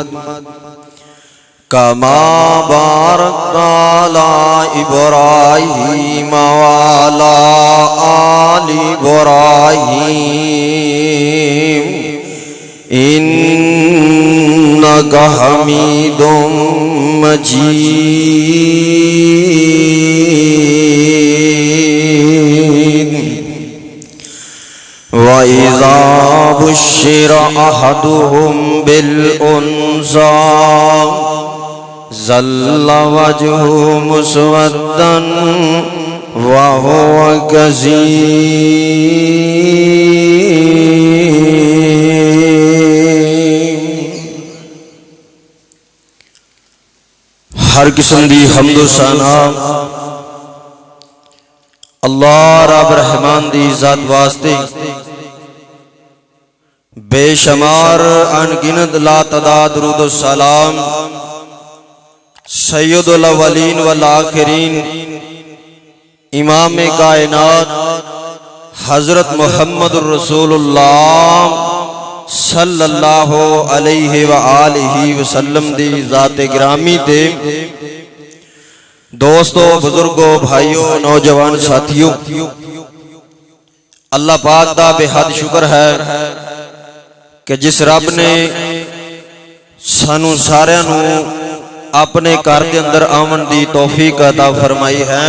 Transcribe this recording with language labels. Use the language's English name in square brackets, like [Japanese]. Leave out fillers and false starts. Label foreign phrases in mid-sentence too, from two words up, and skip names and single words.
[Arabic] كما باركت على إبراهيم وعلى آل إبراهيم إنك حميد مجيد. وإذا بشر أحدهم بالأنثى ظل وجهه مسودا وهو كظيم. [Punjabi] ہر قسم دی حمد و ثنا اللہ رب رحمان دی ذات واسطے بے شمار ان گنت لاتعداد درود و سلام [Arabic] سيد الأولين والآخرين [Punjabi] امام کائنات حضرت محمد رسول اللہ [Arabic] صلى الله عليه وآله وسلم [Punjabi] دی ذات گرامی تے دوستو، بزرگو، بھائیو، نوجوان ساتھیو، اللہ پاک دا بے حد شکر ہے کہ جس رب نے سانوں ساریاں نوں اپنے گھر کے اندر آون دی توفیق عطا فرمائی ہے.